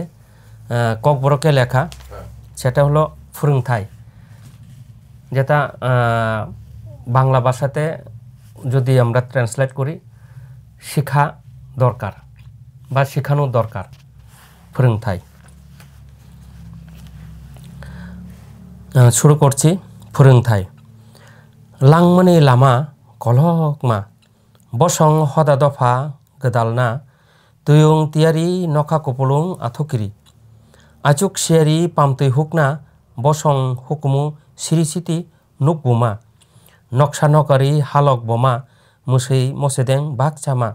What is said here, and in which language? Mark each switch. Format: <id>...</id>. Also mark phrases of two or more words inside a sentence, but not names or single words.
<bn>ককবরকে লেখা, সেটা হলো ফুরুংথাই, যেটা বাংলা ভাষাতে যদি আমরা ট্রান্সলেট করি শেখা দরকার বা শেখানো দরকার, ফুরুংথাই। শুরু করছি। ফুরুংথাই।</bn> <trp>লাংমানি লামা কলহকমা বসং হদা দফা গদালনা তুয়ুং তিয়ারি নখা কপলুং আথকিরি আচুক সিয়ারি পামতৈ হুকনা বসং হুকুমু সিরিসিতি নুকবুমা নকশা নকারি হালক বমা মুসৈ মসেদেং বাকচামা</trp>